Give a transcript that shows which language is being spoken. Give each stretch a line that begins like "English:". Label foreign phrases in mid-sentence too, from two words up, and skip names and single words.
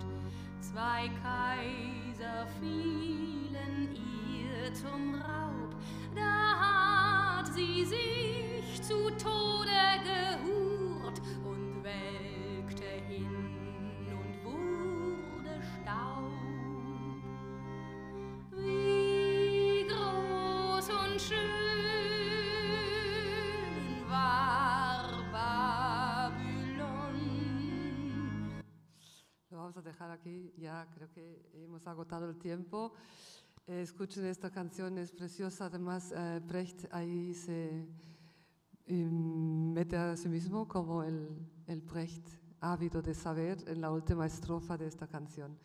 German: 2 Kaiser fielen ihr zum Raub, da hat sie sich zu Tode gehurt und welkte hin und wurde Staub. Wie groß und schön war Babylon.
Spanish: Lo vamos a dejar aquí, ya creo que hemos agotado el tiempo. Escuchen esta canción, es preciosa. Además, Brecht ahí se mete a sí mismo como el Brecht ávido de saber en la última estrofa de esta canción.